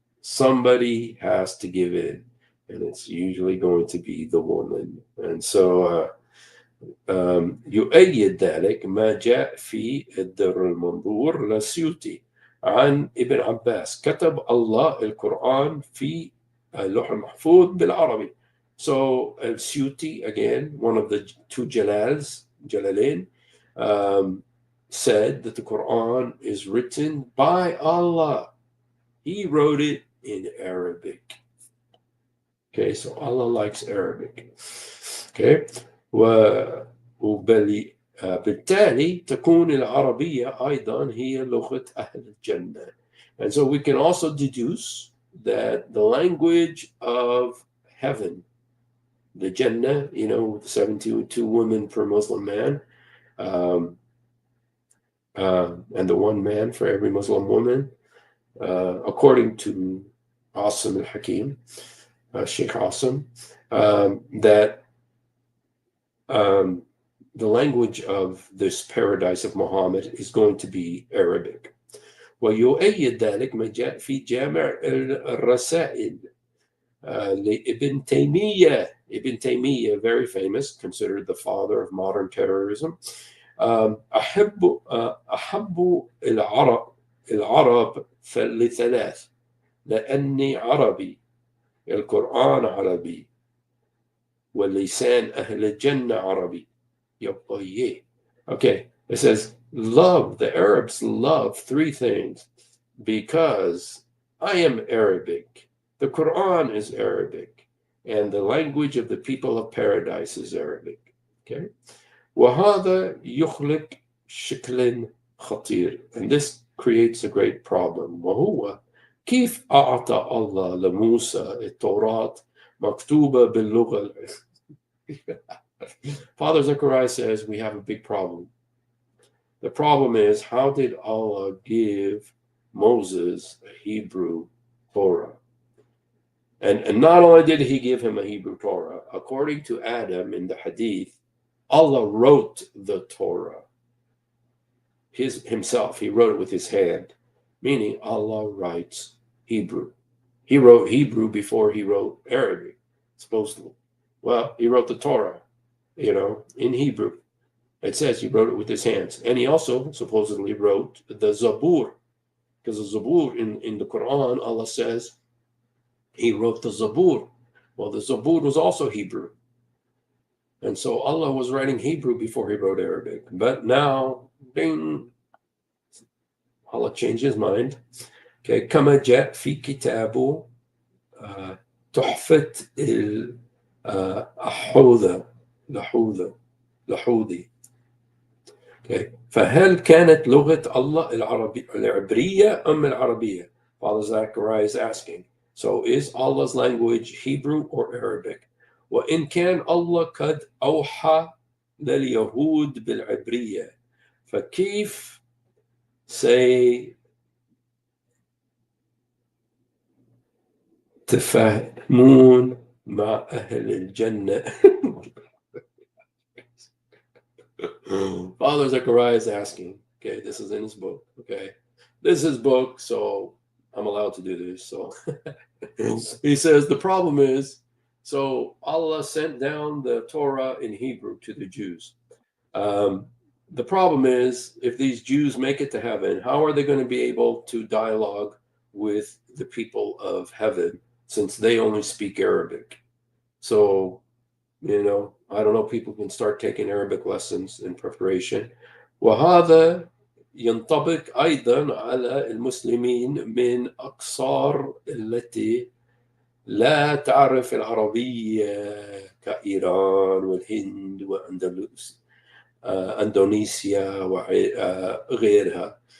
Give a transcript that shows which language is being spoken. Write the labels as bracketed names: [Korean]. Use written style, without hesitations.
[English] Somebody has to give in, and it's usually going to be the woman. And so [Arabic] يؤيد ذلك ما جاء في الدر المنظور للسيوطي عن ابن عباس كتب الله القرآن في اللوح المحفوظ بالعربي. [English] So Al-Suyuti, again, one of the two Jalalain, said that the Quran is written by Allah. He wrote it in Arabic. Okay, so Allah likes Arabic. [Arabic] Okay, وبالتالي تكون العربية أيضا هي لغة أهل الجنة. [English] And so we can also deduce that the language of heaven, the Jannah, with 72 women per Muslim man, and the one man for every Muslim woman, according to Asim al-Hakim, Sheikh Asim, that the language of this paradise of Muhammad is going to be Arabic. [Arabic] ويؤيد ذلك ما جاء في جامع الرسائل لابن تيمية. [English] Ibn Taymiyyah, very famous, considered the father of modern terrorism. [Arabic] أحب العرب لثلاث لأني عربي القرآن عربي ولسان أهل الجنة عربي. [English] Okay, it says the Arabs love three things because I am Arabic, the Quran is Arabic, and the language of the people of paradise is Arabic. Okay, [Arabic] وهذا يخلق شكل خطير, [English] and this creates a great problem. [Arabic] وهو كيف أعطى الله لموسى التوراة مكتوبة باللغة. [English] Father Zakaria says we have a big problem. The problem is, how did Allah give Moses a Hebrew Torah? And not only did he give him a Hebrew Torah, according to Adam in the Hadith, Allah wrote the Torah himself. He wrote it with his hand, meaning Allah writes Hebrew. He wrote Hebrew before he wrote Arabic, supposedly. Well, he wrote the Torah, in Hebrew. It says he wrote it with his hands. And he also supposedly wrote the Zabur, because the Zabur in the Quran, Allah says he wrote the Zabur. Well, the Zabur was also Hebrew. And so Allah was writing Hebrew before he wrote Arabic. But now, ding, Allah changed his mind. [Arabic] Okay, كما جاء في كتابه تحفة لحوذي. [English] Okay. [Arabic] فهل كانت لغة الله العبرية أم العربية? [English] Father Zakaria is asking. So is Allah's language Hebrew or Arabic? [Arabic] وإن كان الله قد أوحى لليهود بالعبرية فكيف سيتفاهمون مع أهل الجنة? [English] Father Zakaria is asking. Okay, this is in his book. Okay, this is his book, so I'm allowed to do this. So he says the problem is, so Allah sent down the Torah in Hebrew to the Jews. The problem is, if these Jews make it to heaven, how are they going to be able to dialogue with the people of heaven since they only speak Arabic? So, you know, I don't know, people can start taking Arabic lessons in preparation. [Arabic] وهذا ينطبق أيضا على المسلمين من أقصار التي لا تعرف العربية كإيران والهند وأندونيسيا وغيرها.